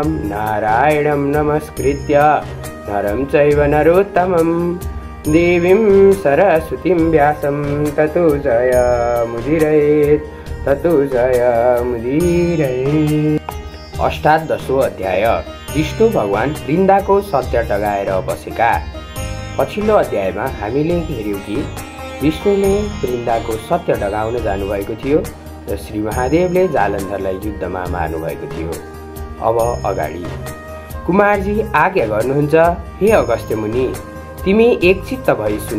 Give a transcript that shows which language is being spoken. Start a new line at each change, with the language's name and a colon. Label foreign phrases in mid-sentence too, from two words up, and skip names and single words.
Sanskrit: नारायणं नमस्कृत्य नरं चैव नरोत्तमं देवीं सरस्वतीं व्यासं ततो जयमुदीरयेत्।
Nepali: अष्टादशौं अध्याय विष्णु भगवान वृन्दाको सत्य टगाएर बसेका। पछिल्लो अध्यायमा हामीले हेर्यौं कि विष्णुले वृन्दाको सत्य डगाउन जानुभएको थियो र श्री महादेवले जालन्धरलाई युद्धमा मार्नुभएको थियो। अब अगाडि कुमारजी आज्ञा गर्नुहुन्छ। हे अगस्त्य मुनि, तिमी एकचित्त भई सुन।